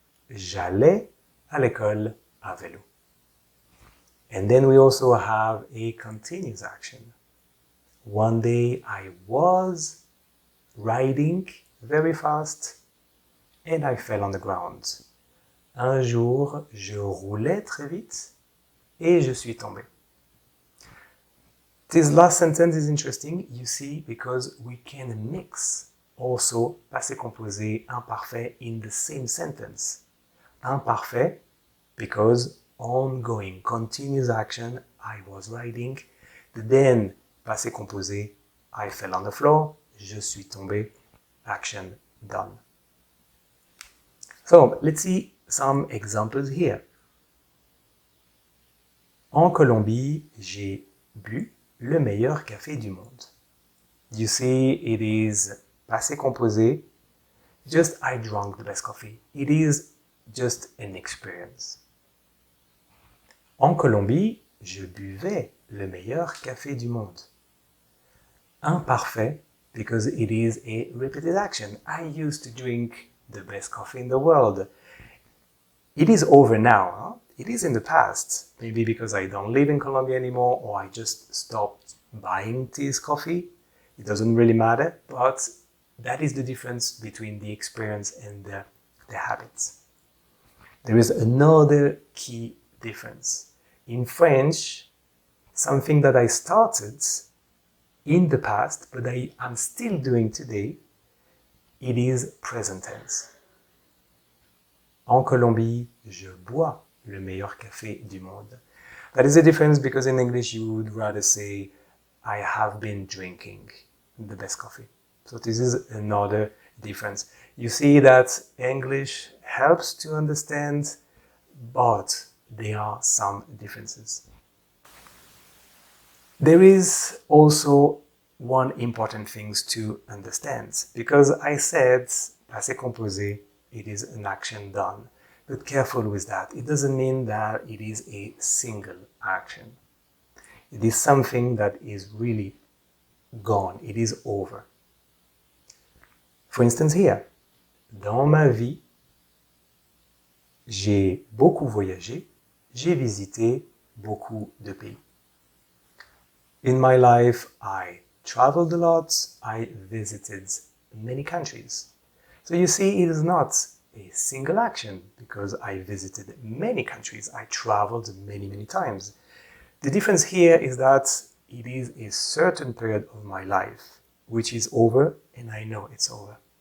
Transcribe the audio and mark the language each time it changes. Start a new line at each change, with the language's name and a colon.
French: J'allais à l'école à vélo.
English: And then we also have a continuous action. One day I was riding very fast and I fell on the ground.
French: Un jour, je roulais très vite et je suis tombé.
English: This last sentence is interesting, you see, because we can mix also passé composé, imparfait in the same sentence. Imparfait because ongoing, continuous action, I was riding. Then passé composé, I fell on the floor,
French: je suis tombé,
English: action done. So let's see some examples here.
French: En Colombie, j'ai bu le meilleur café du monde.
English: You see, it is passé composé, just I drank the best coffee. It is just an experience.
French: En Colombie, je buvais le meilleur café du monde.
English: Imparfait, because it is a repeated action. I used to drink the best coffee in the world. It is over now. Huh? It is in the past. Maybe because I don't live in Colombia anymore or I just stopped buying this coffee. It doesn't really matter, but that is the difference between the experience and the habits. There is another key difference. In French, something that I started in the past, but I'm still doing today, it is present tense.
French: En Colombie, je bois le meilleur café du monde.
English: That is a difference because in English you would rather say, I have been drinking the best coffee. So this is another difference. You see that English helps to understand, but there are some differences. There is also one important thing to understand, because I said passé composé, it is an action done. But careful with that. It doesn't mean that it is a single action. It is something that is really gone. It is over. For instance, here,
French: dans ma vie, j'ai beaucoup voyagé, j'ai visité beaucoup de pays.
English: In my life, I traveled a lot, I visited many countries. So you see, it is not a single action because I visited many countries. I traveled many times. The difference here is that it is a certain period of my life which is over and I know it's over.